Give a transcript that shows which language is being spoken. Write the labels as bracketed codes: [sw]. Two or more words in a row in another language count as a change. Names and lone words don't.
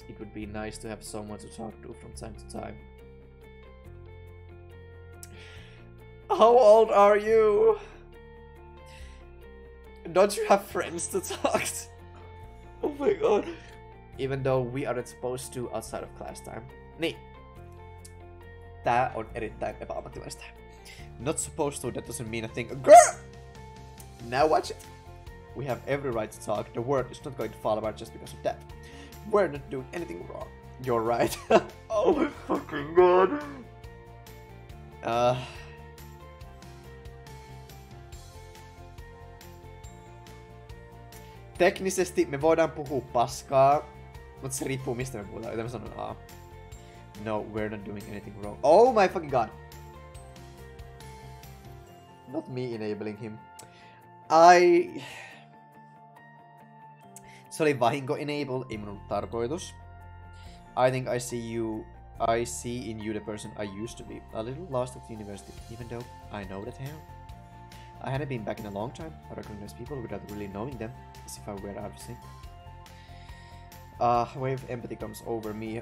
[en] It would be nice to have someone to talk to from time to time. How old are you? Don't you have friends to talk to? Oh my god. Even though we aren't supposed to outside of class time. [fi] Niin. Tää on erittäin epäammattilaista. [en] Not supposed to, that doesn't mean a thing. Girl! Now watch it. We have every right to talk. The world is not going to fall apart just because of that. We're not doing anything wrong. You're right. Oh my fucking god. [fi] Teknisesti me voidaan puhua paskaa, mutta se riippuu mistä me puhutaan, joten mä sanon A. [en] No, we're not doing anything wrong. Oh my fucking god! Not me enabling him. [fi] Se oli vahinko enable, ei mun ollut tarkoitus. [en] I think I see in you the person I used to be. A little lost at the university, even though I know the town. I hadn't been back in a long time. I recognize people without really knowing them, as if I were out of sync. A wave of empathy comes over me.